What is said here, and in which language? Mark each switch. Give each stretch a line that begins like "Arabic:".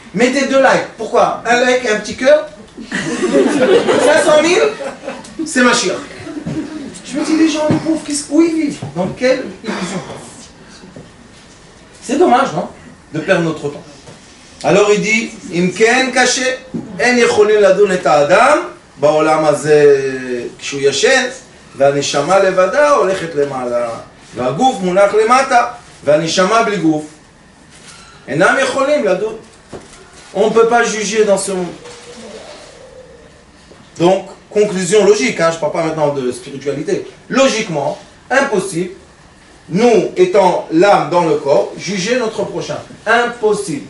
French: Mettez 2 likes. Pourquoi? Un like et un petit cœur. 500 000, c'est ma chère. Je me dis, les gens, les pauvres, où ils vivent? Dans quelle illusion? C'est dommage, non? De perdre notre temps. Alors il dit, Imken caché.
Hebrew: אין יכולים לדון את האדם בעולם הזה כשהוא ישן, והנשמה לבדה הולכת למעלה, והגוף מונח למטה, והנשמה בלי גוף. אינם יכולים לדון.
French: On ne peut pas juger dans ce monde. Donc, conclusion logique, hein, je ne parle pas maintenant de spiritualité. Logiquement, impossible, nous étant l'âme dans le corps, juger notre prochain. Impossible.